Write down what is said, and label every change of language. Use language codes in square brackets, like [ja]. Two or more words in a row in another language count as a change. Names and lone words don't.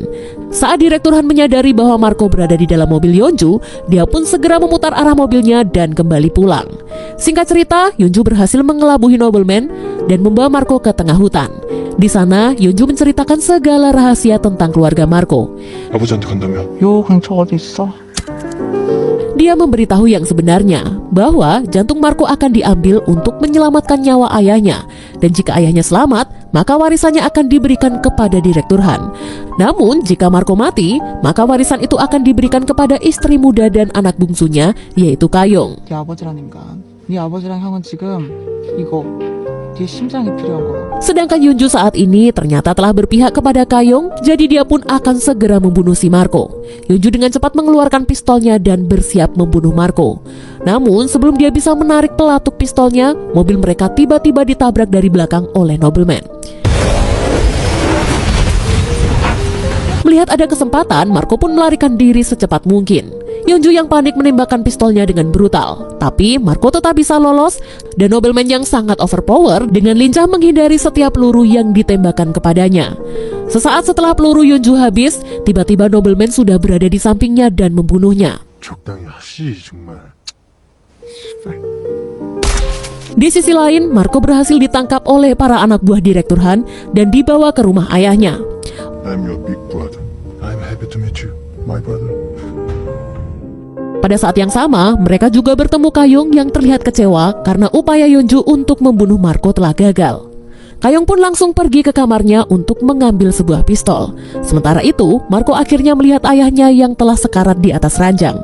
[id] Saat Direktur Han menyadari bahwa Marco berada di dalam mobil Yeonju, dia pun segera memutar arah mobilnya dan kembali pulang. Singkat cerita, Yeonju berhasil mengelabui nobleman dan membawa Marco ke tengah hutan. Di sana, Yeonju menceritakan segala rahasia tentang keluarga Marco. [ko] 아버지한테 간다며? 요 근처 어디 있어? [id] Dia memberitahu yang sebenarnya, bahwa jantung Marco akan diambil untuk menyelamatkan nyawa ayahnya. Dan jika ayahnya selamat, maka warisannya akan diberikan kepada Direktur Han. Namun, jika Marco mati, maka warisan itu akan diberikan kepada istri muda dan anak bungsunya, yaitu Kayong. [ko] 네 아버지라니까. 네 아버지랑 형은 지금 이거 네 심장이 필요한 거라고. [id] Sedangkan Yeonju saat ini ternyata telah berpihak kepada Kayong, jadi dia pun akan segera membunuh si Marco. Yeonju dengan cepat mengeluarkan pistolnya dan bersiap membunuh Marco. Namun sebelum dia bisa menarik pelatuk pistolnya, mobil mereka tiba-tiba ditabrak dari belakang oleh nobleman. Melihat ada kesempatan, Marco pun melarikan diri secepat mungkin. Yeonju yang panik menembakkan pistolnya dengan brutal. Tapi Marco tetap bisa lolos dan nobleman yang sangat overpower dengan lincah menghindari setiap peluru yang ditembakkan kepadanya. Sesaat setelah peluru Yeonju habis, tiba-tiba nobleman sudah berada di sampingnya dan membunuhnya. [ko] 적당히 하시 정말. [id] Di sisi lain, Marco berhasil ditangkap oleh para anak buah Direktur Han dan dibawa ke rumah ayahnya. [en] I'm your big brother. I'm happy to meet you, my brother. [id] Pada saat yang sama, mereka juga bertemu Kayong yang terlihat kecewa karena upaya Yeonju untuk membunuh Marco telah gagal. Kayong pun langsung pergi ke kamarnya untuk mengambil sebuah pistol. Sementara itu, Marco akhirnya melihat ayahnya yang telah sekarat di atas ranjang.